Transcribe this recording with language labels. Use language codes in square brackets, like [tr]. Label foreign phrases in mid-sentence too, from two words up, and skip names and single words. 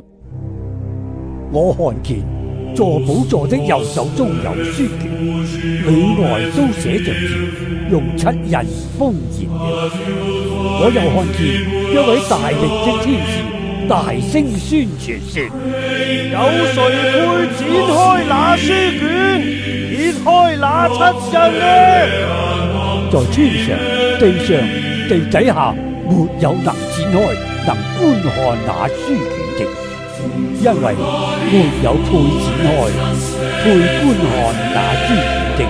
[zh] 我看見坐寶座的右手中有書卷，裏外都寫着字，用7印封嚴了。我又看見一位大力的天使大聲宣傳說： 有誰配展開那書卷，揭開那7印呢？在天上、地上、地底下，沒有能展開、能觀看那書卷的，因為沒有配展開、配觀看那書卷的。